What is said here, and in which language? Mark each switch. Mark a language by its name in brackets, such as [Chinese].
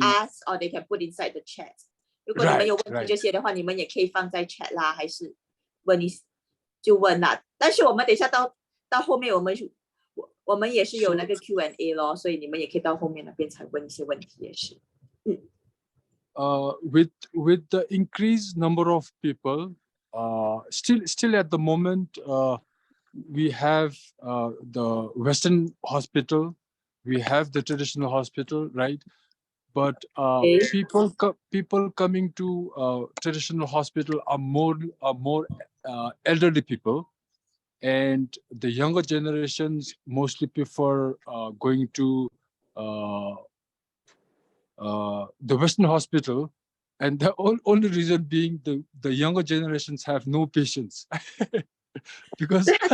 [English] ask or they can put inside the chat. [Chinese] 如果你们有问题这些的话，你们也可以放在 chat 啦，还是问你就问啦。但是我们等一下到后面我们也是有那个 Q&A 咯，所以你们也可以到后面那边才问一些问题也是。 [English] With the increased number of people, still at the moment, we have the Western hospital, we have the traditional hospital, right? But people coming to traditional hospital are more elderly people, and the younger generations mostly prefer going to the Western hospital, and the only reason being the younger generations have no patience because